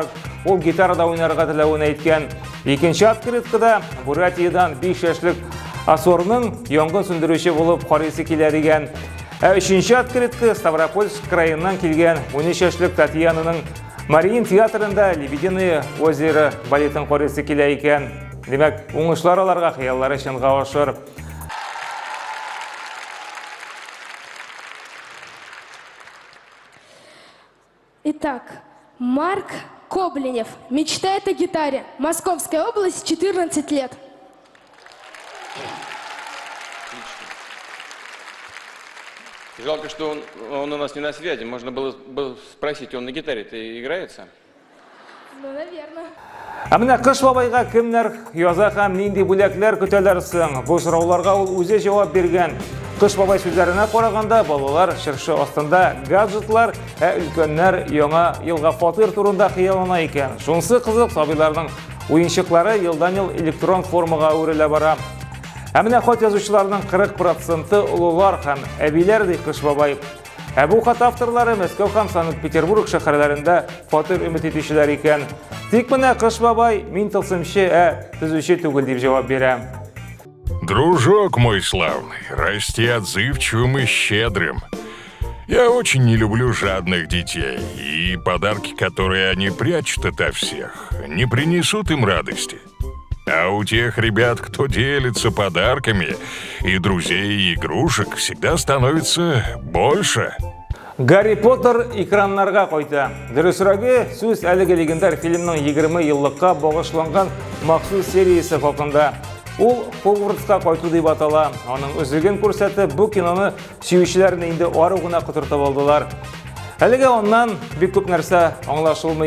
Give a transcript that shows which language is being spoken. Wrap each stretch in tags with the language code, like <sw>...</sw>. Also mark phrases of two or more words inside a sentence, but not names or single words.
<tt>Ул гитарада уйнарга теләвен әйткән. Икенче открыткада Бурятиядан 5 яшьлек Асорның янгын сүндерүче булып карыйсы килә дигән. Өченче открытка Ставропольск краеннан килгән 13 яшьлек Татьянаның Мариин театрында Лебединое озеро балетын карыйсы килә икән. Демәк, уңышлар аларга хыяллары чынга ашыр.</tt> <ru>Итак, Марк Кобленев мечтает о гитаре. Московская область, 14 лет. Жалко, что он у нас не на связи. Можно было бы спросить, он на гитаре-то играется? Ну, наверное.</ru> <tt>Менә кыш бабайга кемнәр яза һәм нинди бүләкләр көтәләр соң? Бу сорауларга ул үзе җавап биргән. Кыш бабай сүзләренә караганда, балалар шыршы астында гаджетлар, өлкәннәр яңа елга фатир турында хыяллана икән. Шунысы кызык, сабыйларның уенчыклары елдан-ел электрон формага әверелә бара. Менә хат язучыларның 40% улылар һәм әбиләр ди кыш бабай. Бу хат авторлары Мәскәү һәм Санкт-Петербург шәһәрләрендә фатир өмет итүчеләр икән. Тик менә кыш бабай мин тылсымчы, төзүче түгел дип җавап бирә.</tt> <ru>Дружок мой славный, расти отзывчивым и щедрым. Я очень не люблю жадных детей, и подарки, которые они прячут ото всех, не принесут им радости. А у тех ребят, кто делится подарками, и друзей, и игрушек, всегда становится больше.</ru> <tt>Гарри Поттер экраннарга кайта. Дөресрәге, сүз әлеге легендар фильмның 20 еллыкка багышланган махсус сериясе хакында. Ул Хогвартска кайту дип атала. Аның үзлеген күрсәтеп, бу киноны сөючеләрне инде ары гына котыртып алдылар. Әлегә оннан бик күп нәрсә аңлашылмый.</tt>